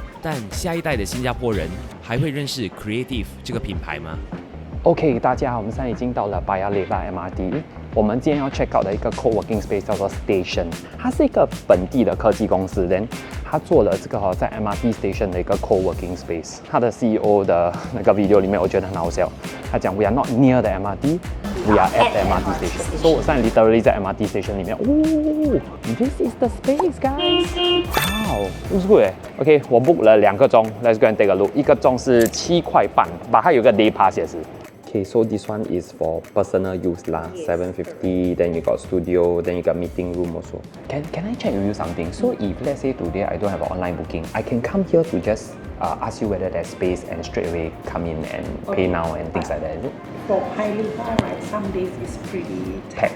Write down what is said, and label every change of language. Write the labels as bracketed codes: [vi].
[zh] 但下一代的新加坡人还会认识 Creative 这个品牌吗？ OK， 大家好，我们现在已经到了 Paya Lebar MRT。我们今天要 check out 的一个 co-working space 叫做 Station， 它是一个本地的科技公司， [en] then [zh] 它做了这个在 MRT Station 的一个 co-working space。它的 CEO 的那个 video 里面，我觉得很好笑，他讲 [en] We are not near the MRT, we are at the MRT station。 [zh] 所以我现在 literally 在 MRT station 里面。 [en] 哦 ，This is the space, guys. Wow, looks good 哎。 OK， 我 book [zh] 了2个钟 [en] ，Let's go and take a look。 [zh] 1个钟是7块半，把它有个 day pass 也是。 [en] Okay, so this one is for personal use lah, 750. Then you got studio, then you got meeting room also. Can I check with you something? So if let's say today I don't have an online booking, I can come here to just ask you whether there's space and straight away come in and pay now and things like that, is it? For Paya Lebar, right, some days it's pretty tight,